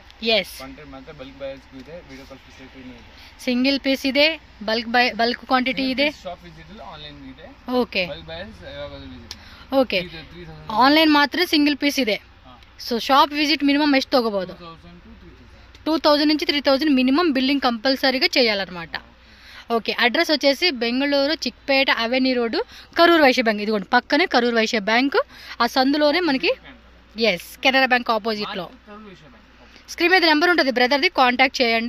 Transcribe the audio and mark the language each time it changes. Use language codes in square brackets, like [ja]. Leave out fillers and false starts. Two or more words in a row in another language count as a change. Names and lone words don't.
[kn] ಎಸ್. ಕಾಂಟ್ರಾಕ್ಟ್ ಮಾತ್ರ [en] bulk buyers [kn] ಇದೆ, [en] video call facility [kn] ಇದೆ. [en] single piece [kn] ಇದೆ, [en] bulk quantity [kn] ಇದೆ. [en] shop visit online [kn] ಇದೆ. ಓಕೆ [en] bulk buyers [kn] ಯಾವಾಗಲೂ ವಿಸಿಟ್. ಓಕೆ, ಆನ್ಲೈನ್ ಮಾತ್ರ [en] single piece [kn] ಇದೆ. [en] so shop visit minimum [kn] ಎಷ್ಟು ತಗೋಬಹುದು? [te] 2000 నుంచి 3000 [en] minimum billing compulsory [te] చేయాలన్నమాట. ఓకే, అడ్రస్ వచ్చేసి బెంగళూరు చిక్పేట అవెన్యూ రోడ్డు, కరూర్ వైశ్య బ్యాంక్. ఇదిగోండి పక్కనే కరూర్ వైశ్య బ్యాంక్, ఆ సందులోనే మనకి ఎస్ కెనరా బ్యాంక్ ఆపోజిట్లో. స్క్రీన్ మీద నెంబర్ ఉంటుంది బ్రదర్ది, కాంటాక్ట్ చేయండి.